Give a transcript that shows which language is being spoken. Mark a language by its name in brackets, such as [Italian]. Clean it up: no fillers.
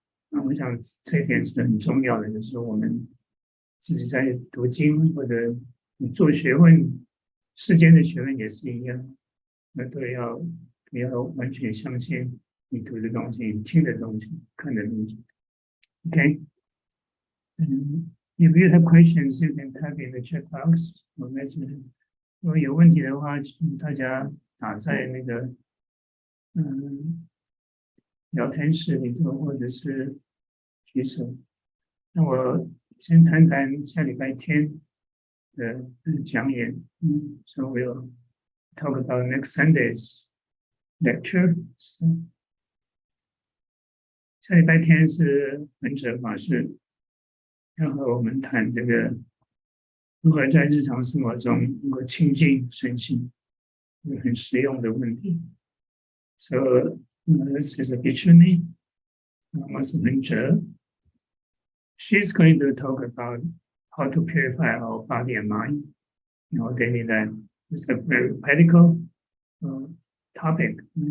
[Chinese] 那我想这一点是很重要的，就是我们自己在读经或者做学问，世间的学问也是一样，那都要完全相信你读的东西、你听的东西、看的东西。 [English] Okay. If you have questions, you can type in the chat box. [Chinese] 我们如果有问题的话，请大家打在那个聊天室里头，或者是举手。那我先谈谈下礼拜天的讲演。 [English] So we'll talk about next Sunday's lecture. [Chinese] 下礼拜天是本者法师要和我们谈这个如何在日常生活中能够亲近身心，很实用的问题。 [English] So this is a Bhikshuni, Master Bencher. She's going to talk about how to purify our body and mind in our daily life. It's a very practical topic.